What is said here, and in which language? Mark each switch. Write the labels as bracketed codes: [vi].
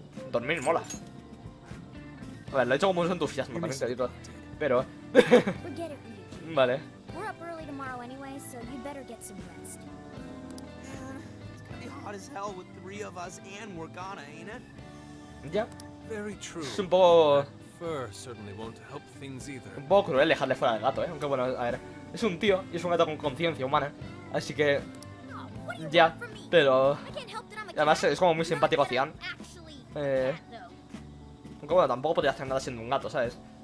[es] dormir mola. A ver, lo he hecho con mucho entusiasmo, también te digo. Pero... [en] Forget it, Ryuji. [es] Vale. [en] We're up early tomorrow anyway, so you'd better get some rest. It's gonna be hot as hell with 3 of us and Morgana, ain't it? [es] Ya. [en] Very true. [es] Es un poco... [en] Fur certainly won't help things either. [es] Un poco cruel dejarle fuera al gato, Aunque bueno, a ver, es un tío y es un gato con conciencia humana. Así que... Ya, pero... Además es como muy simpático Cian. Aunque bueno, tampoco podría hacer nada siendo un gato, ¿sabes?